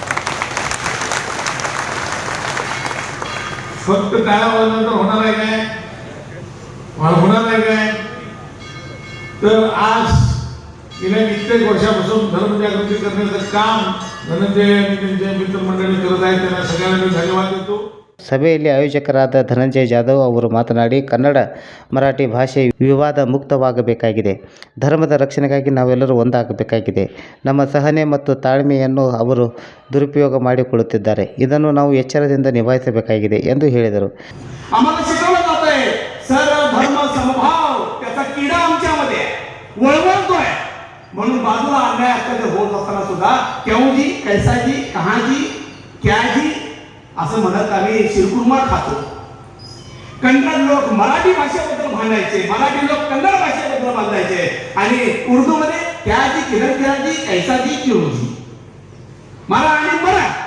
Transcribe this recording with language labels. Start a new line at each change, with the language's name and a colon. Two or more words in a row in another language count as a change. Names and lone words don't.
Marathi: फक्त टाळा वाजल्यानंतर होणार आहे काय? होणार आहे काय? तर आज गेल्या कित्येक वर्षापासून धर्मजागृती करण्याचं काम धनंजय आणि त्यांच्या मित्रमंडळी करत आहेत. त्यांना सगळ्यांना धन्यवाद देतो.
Kannada: ಸಭೆಯಲ್ಲಿ ಆಯೋಜಕರಾದ ಧನಂಜಯ ಜಾಧವ್ ಅವರು ಮಾತನಾಡಿ, ಕನ್ನಡ ಮರಾಠಿ ಭಾಷೆ ವಿವಾದ ಮುಕ್ತವಾಗಬೇಕಾಗಿದೆ. ಧರ್ಮದ ರಕ್ಷಣೆಗಾಗಿ ನಾವೆಲ್ಲರೂ ಒಂದಾಗಬೇಕಾಗಿದೆ. ನಮ್ಮ ಸಹನೆ ಮತ್ತು ತಾಳ್ಮೆಯನ್ನು ಅವರು ದುರುಪಯೋಗ ಮಾಡಿಕೊಳ್ಳುತ್ತಿದ್ದಾರೆ. ಇದನ್ನು ನಾವು ಎಚ್ಚರದಿಂದ ನಿಭಾಯಿಸಬೇಕಾಗಿದೆ ಎಂದು ಹೇಳಿದರು.
Marathi: आम्हाला शिकवलं जात आहे सर्व धर्म समभाव, त्याचा किडा आमच्यामध्ये वळवळतोय. म्हणून बाजूला अन्याय अत्याचार होत असताना सुद्धा केवजी, कैसाजी, कहाजी, क्याजी असं म्हणत आम्ही शिरकुर्मा खातो. कन्नड लोक मराठी भाषेबद्दल भांडायचे, मराठी लोक कन्नड भाषेबद्दल भांडायचे आणि उर्दू मध्ये क्याजी, किरणजी, कैसाजी, क्योजी, मरा आणि मरा.